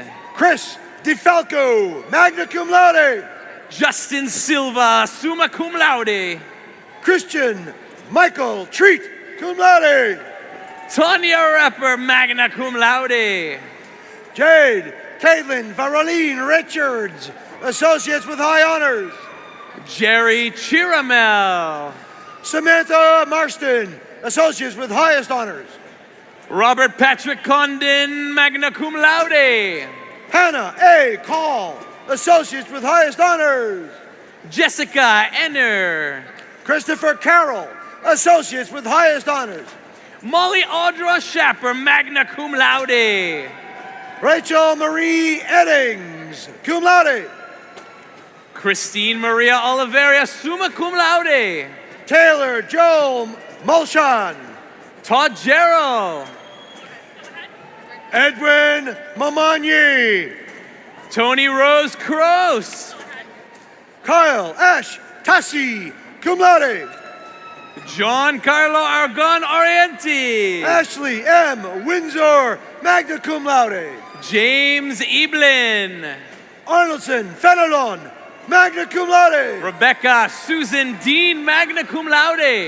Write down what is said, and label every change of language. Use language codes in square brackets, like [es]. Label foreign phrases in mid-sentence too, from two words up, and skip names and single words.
[en] Chris DeFalco, [la] magna cum laude. [en] Justin Silva, [la] summa cum laude. [en] Christian Michael Treat, [la] cum laude. [en] Tanya Rapper, [la] magna cum laude. [en] Jade Caitlin Varoline Richards, associates with high honors. Jerry Chiramel. Samantha Marston, associates with highest honors. Robert Patrick Condon, [la] magna cum laude. [en] Hannah A. Call, associates with highest honors. Jessica Enner. Christopher Carroll, associates with highest honors. Molly Audra Shapper, [la] magna cum laude. [en] Rachel Marie Eddings, [la] cum laude. [en] Christine Maria Oliveira, [la] summa cum laude. [en] Taylor Joel Mulshan. Todd Jarrell. Edwin Mamani. Tony Rose Kroos. Kyle Ash Tassi, [la] cum laude. [en] John Carlo Argon Orienti. Ashley M. Windsor, [la] magna cum laude. [en] James Eblin. Arnoldson Fenelon, [la] magna cum laude. [en] Rebecca Susan Dean, [la] magna cum laude.